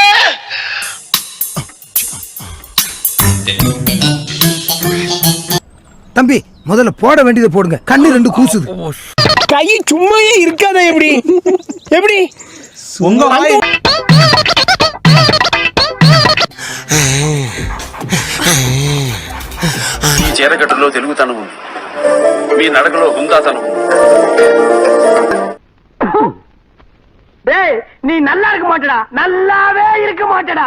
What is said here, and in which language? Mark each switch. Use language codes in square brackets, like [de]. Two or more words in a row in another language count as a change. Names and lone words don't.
[ta] தம்பி முதல்ல போட வேண்டியதை போடுங்க. கண்ணு ரெண்டு கூசுது. கை சும்மாவே இருக்காத. எப்படி எப்படி உங்க [te] నీ చీరకట్టులో తెలుగుతనము, మీ నడకలో హుందాతనము. [ta] டேய் நீ நல்லா இருக்க மாட்டடா, நல்லாவே இருக்க மாட்டடா.